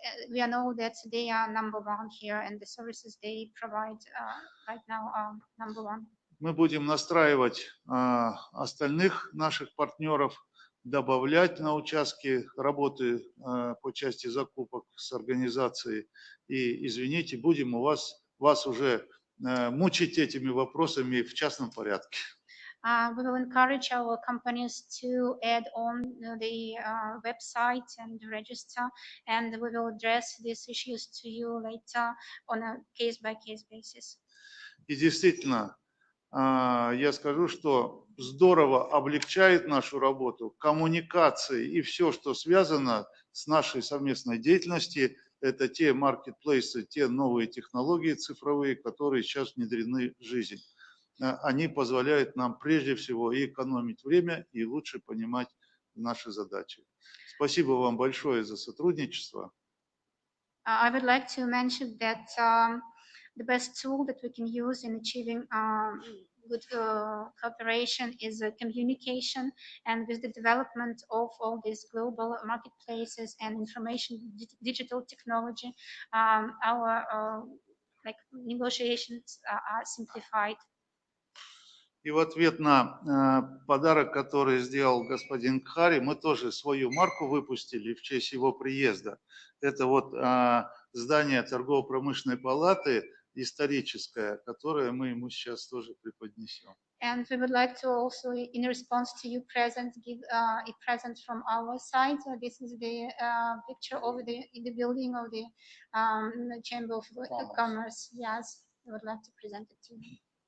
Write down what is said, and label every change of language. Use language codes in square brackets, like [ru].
[en] We know that they are number one here, and the services they provide right now are number one. [ru] Мы будем настраивать остальных наших партнеров, добавлять на участки работы по части закупок с организацией. И, извините, будем вас уже мучить этими вопросами в частном порядке. [en] We will encourage our companies to add on the website and register, and we will address these issues to you later on a case-by-case basis. [ru] И действительно, я скажу, что здорово облегчает нашу работу коммуникации и все, что связано с нашей совместной деятельностью. Это те маркетплейсы, те новые технологии цифровые, которые сейчас внедрены в жизнь. Они позволяют нам прежде всего и экономить время, и лучше понимать наши задачи. Спасибо вам большое за сотрудничество. [en] I would like to mention that the best tool that we can use in achieving good cooperation is communication, and with the development of all these global marketplaces and information digital technology, our negotiations are simplified. [ru] И в ответ на подарок, который сделал господин Кхаре, мы тоже свою марку выпустили в честь его приезда. Это вот здание торгово-промышленной палаты историческое, которое мы ему сейчас тоже преподнесем. [en] And we would like to also, in response to your present, give a present from our side. This is the picture of the building of the Chamber of Commerce. Yes, we would like to present it to you.